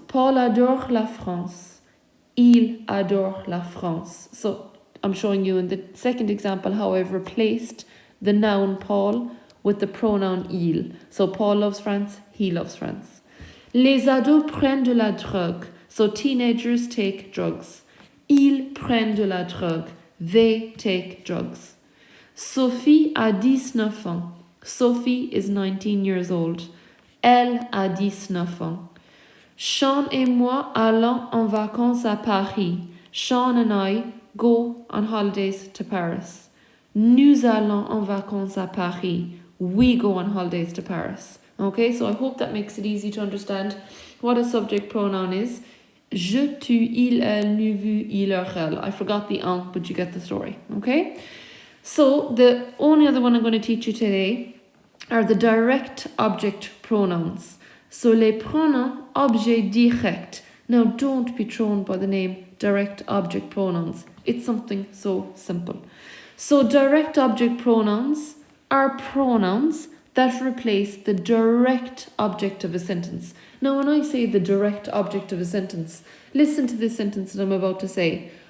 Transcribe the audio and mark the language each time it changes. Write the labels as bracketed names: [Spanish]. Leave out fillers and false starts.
[French] Paul adore la France. Il adore la France. [English] So I'm showing you in the second example how I've replaced the noun Paul with the pronoun il. So Paul loves France, he loves France. [French] Les ados prennent de la drogue. [English] So teenagers take drugs. [French] Ils prennent de la drogue. [English] They take drugs. [French] Sophie a 19 ans. [English] Sophie is 19 years old. [French] Elle a 19 ans. Sean et moi allons en vacances à Paris. [English] Sean and I go on holidays to Paris. [French] Nous allons en vacances à Paris. [English] We go on holidays to Paris. Okay, so I hope that makes it easy to understand what a subject pronoun is. [French] Je, tu, il, elle, nous, vous, il, elle. [English] I forgot the en, but you get the story. Okay? So the only other one I'm going to teach you today are the direct object pronouns. So [French] les pronoms objet direct. [English] Now don't be thrown by the name direct object pronouns. It's something so simple. So direct object pronouns are pronouns that replace the direct object of a sentence. Now when I say the direct object of a sentence, listen to this sentence that I'm about to say.